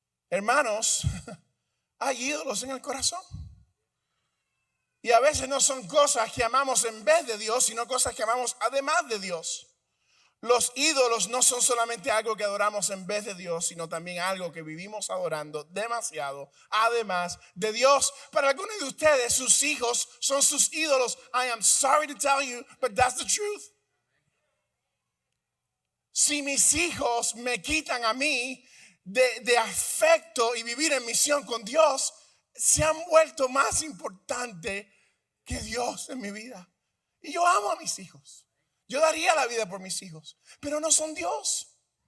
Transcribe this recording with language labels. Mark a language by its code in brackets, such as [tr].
[es] Hermanos, hay ídolos en el corazón. Y a veces no son cosas que amamos en vez de Dios, sino cosas que amamos además de Dios. Los ídolos no son solamente algo que adoramos en vez de Dios, sino también algo que vivimos adorando demasiado, además de Dios. Para algunos de ustedes, sus hijos son sus ídolos. [en] I am sorry to tell you, but that's the truth. [es] Si mis hijos me quitan a mí de afecto y vivir en misión con Dios, se han vuelto más importante que Dios en mi vida. Y yo amo a mis hijos. Yo daría la vida por mis hijos, pero no son Dios.